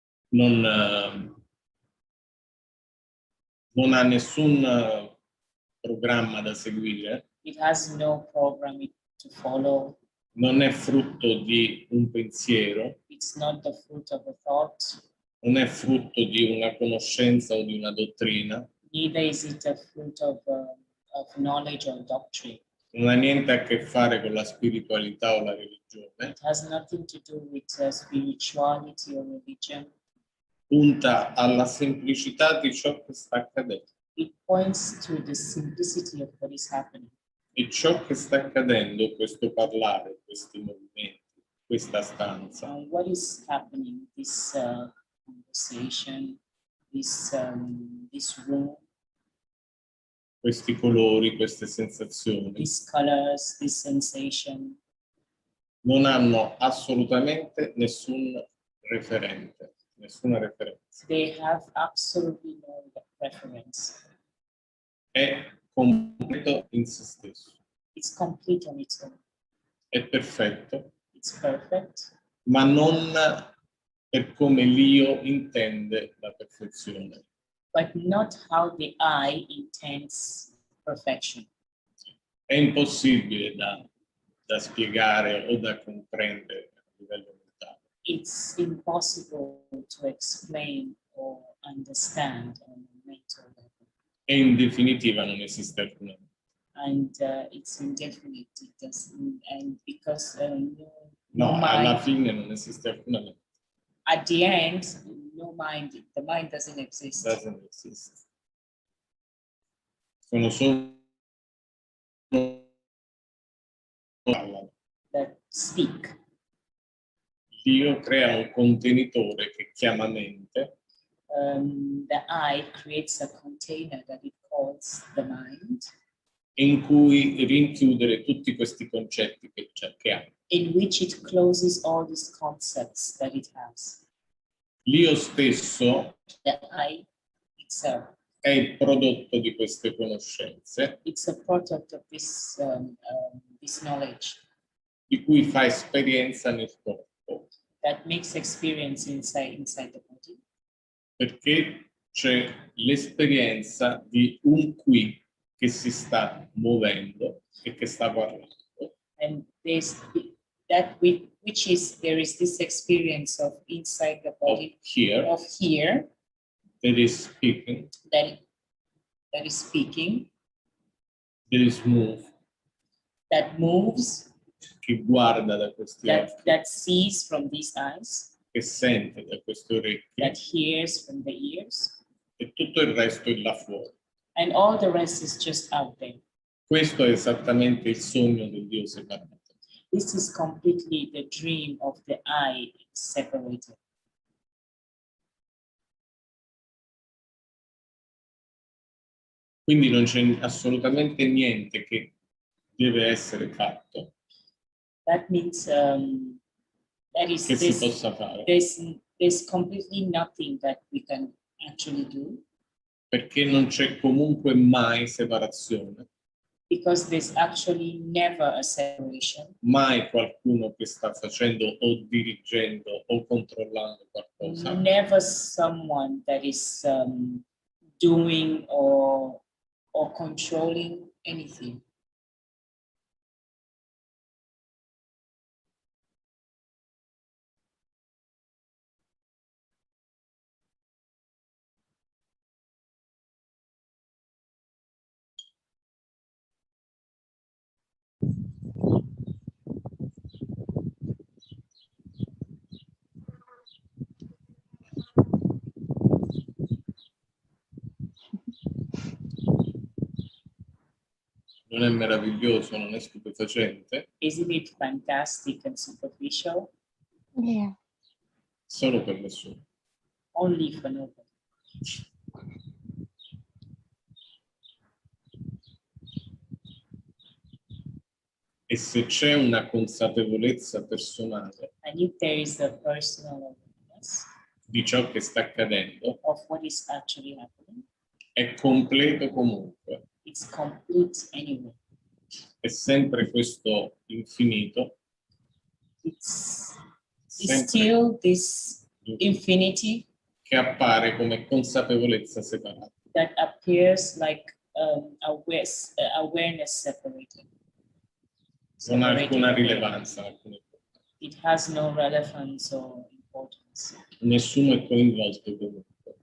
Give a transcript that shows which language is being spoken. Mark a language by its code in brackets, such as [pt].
[it] Non ha nessun programma da seguire, [en] It has no program to follow. [it] non è frutto di un pensiero, [en] It's not the fruit of a thought. [it] non è frutto di una conoscenza o di una dottrina, [en] Neither is it a fruit of knowledge or doctrine. [it] Non ha niente a che fare con la spiritualità o la religione. [en] It has nothing to do with spirituality or religion. [it] Punta alla semplicità di ciò che sta accadendo. [en] It points to the simplicity of what is happening. [it] E ciò che sta accadendo, questo parlare, questi movimenti, questa stanza, [en] What is happening? This conversation, this room, [it] questi colori, queste sensazioni, [en] these colors, this sensation, [it] non hanno assolutamente nessun referente, nessuna referenza. [en] they have absolutely no reference. [it] È completo in se stesso, [en] It's complete on its own. [it] è perfetto, [en] It's perfect, [it] ma non per come l'io intende la perfezione. [en] but not how the I intends perfection. [it] È impossibile da spiegare o da comprendere a livello mentale. [en] It's impossible to explain or understand on a mental level. [it] E in definitiva non esiste alcuna. [en] And it's indefinite. It doesn't, and because No, no [it] alla [en] mind, [it] fine non esiste alcuna mente. [en] at the end, no mind, the mind doesn't exist. Doesn't exist. [it] Sono solo parlano. [en] That speak. [it] Dio crea un contenitore che chiama mente [en] The I creates a container that it calls the mind, [it] in cui rinchiudere tutti questi concetti che ha. [en] in which it closes all these concepts that it has. [it] L'io stesso [en] The I itself, [it] è il prodotto di queste conoscenze [en] it's a product of this knowledge [it] di cui fa esperienza nel corpo, [en] that makes experience inside the body, [it] perché c'è l'esperienza di un qui che si sta muovendo e che sta parlando. [en] and there's which is there is this experience of inside the Of body here, of here that is speaking, that is speaking, that is move, that moves, [it] che guarda da questi occhi, [en] that sees from these eyes, [it] che sente da questi orecchi, [en] that hears from the ears, [it] e tutto il resto è là fuori. [en] and all the rest is just out there. [it] Questo è esattamente il sogno del Dio separato. [en] This is completely the dream of the I separated. [it] Quindi non c'è assolutamente niente che deve essere fatto, [en] That means that is [it] che si [en] this, [it] possa fare, [en] there's completely nothing that we can actually do, [it] perché non c'è comunque mai separazione, [en] because there's actually never a separation. [it] mai qualcuno che sta facendo o dirigendo o controllando qualcosa, [en] Never someone that is doing or controlling anything. [it] non è meraviglioso, non è stupefacente, [en] Isn't it fantastic and superficial? Yeah. [it] solo per nessuno. [en] Only for nobody. [it] E se c'è una consapevolezza personale [en] And if there is a personal awareness [it] di ciò che sta accadendo, [en] of what is actually happening, [it] è completo comunque. [en] it's complete anyway. [it] È sempre questo infinito, [en] It's [it] sempre [en] still this infinity [it] che appare come consapevolezza separata. [en] that appears like awareness separated. [it] Non ha alcuna [en] Separated. [it] rilevanza, alcuna importanza. [en] It has no relevance or importance. [it] Nessuno è coinvolto comunque.